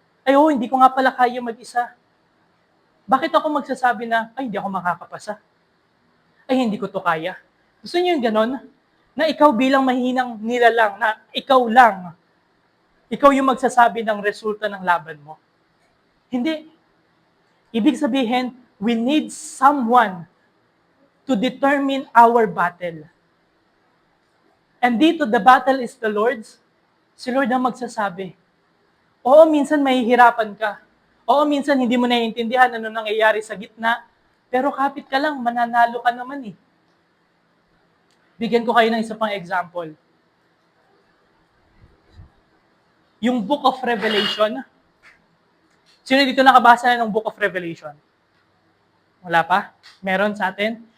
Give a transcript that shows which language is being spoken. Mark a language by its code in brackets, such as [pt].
[tl] Hindi ko nga pala kaya mag-isa. Bakit ako magsasabi na, hindi ako makakapasa? Hindi ko to kaya. Gusto niyo yung ganon? Na ikaw bilang mahinang nilalang, na ikaw lang, ikaw yung magsasabi ng resulta ng laban mo. Hindi. Ibig sabihin, [en] we need someone to determine our battle. And dito, the battle is the Lord's. [tl] Si Lord ang magsasabi. Oo, minsan mahihirapan ka. Oo, minsan hindi mo naiintindihan ano nangyayari sa gitna. Pero kapit ka lang, mananalo ka naman eh. Bigyan ko kayo ng isa pang example. Yung Book of Revelation. Sino dito nakabasa na ng Book of Revelation? Wala pa? Meron sa atin?